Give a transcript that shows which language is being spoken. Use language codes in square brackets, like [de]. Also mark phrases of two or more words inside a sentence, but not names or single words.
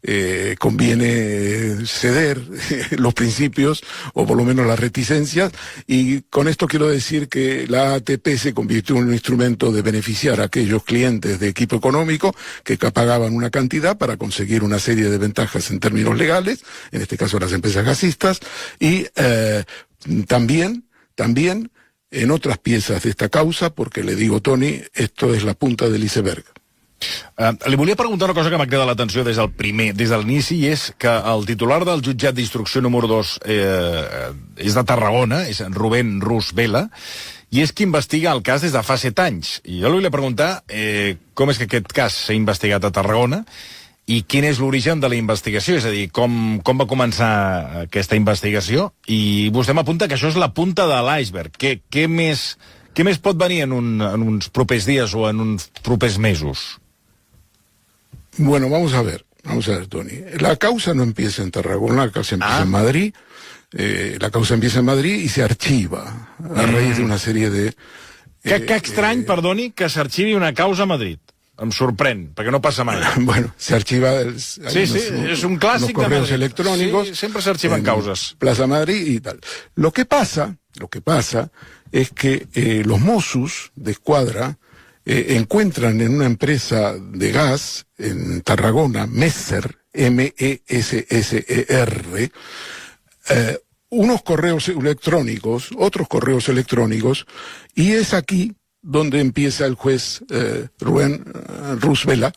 [es] conviene ceder los principios, o por lo menos las reticencias, y con esto quiero decir que la ATP se convirtió en un instrumento de beneficiar a aquellos clientes de equipo económico que pagaban una cantidad para conseguir una serie de ventajas en términos legales, en este caso las empresas gasistas, y también en otras piezas de esta causa, porque le digo, Toni, esto [ca] és la punta de l'iceberg. Li volia preguntar una cosa que m'ha cridat l'atenció des de l'inici, i és que el titular del jutjat d'instrucció número 2 és de Tarragona, és Rubén Rus Vela, i és qui investiga el cas des de fa 7 anys. I jo li volia preguntar com és que aquest cas s'ha investigat a Tarragona i quin és l'origen de la investigació, és a dir, com va començar aquesta investigació, i vostè m'apunta que això és la punta de l'iceberg. Què més pot venir en uns propers dies o en uns propers mesos? [es] Bueno, vamos a ver, Toni. La causa no empieza en Tarragona, la causa empieza en Madrid. La causa empieza en Madrid y se archiva a raíz de una serie de... [ca] Que estrany, perdoni, que s'arxivi una causa a Madrid. Em sorprèn, perquè no passa mai. [es] Bueno, se archiva... [ca] Sí, és un clàssic de [es] correos Madrid. electrónicos. [ca] Sí, sempre s'arxiven causes. [es] Plaza Madrid y tal. Lo que pasa es que los Mossos de Escuadra encuentran en una empresa de gas en Tarragona, Messer, M-E-S-S-E-R, unos correos electrónicos, otros correos electrónicos, y es aquí donde empieza el juez Rubén Rus Vela,